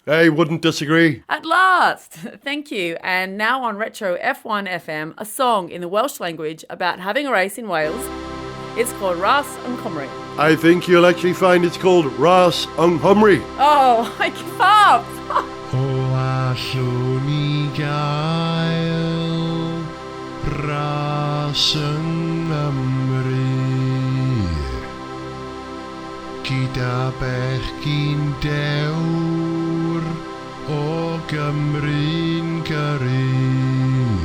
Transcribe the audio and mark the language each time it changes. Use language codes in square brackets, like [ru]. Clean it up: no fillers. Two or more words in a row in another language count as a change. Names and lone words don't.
[en] I wouldn't disagree. At last! Thank you. And now on Retro F1 FM, a song in the Welsh language about having a race in Wales. It's called Ras yn Cymru. I think you'll actually find it's called Ras yng Nghymru. Oh, I give up! [cy] O allwn ni gael ras yng Nghymru gyda bechgyn dewr o Gymru'n gyrru.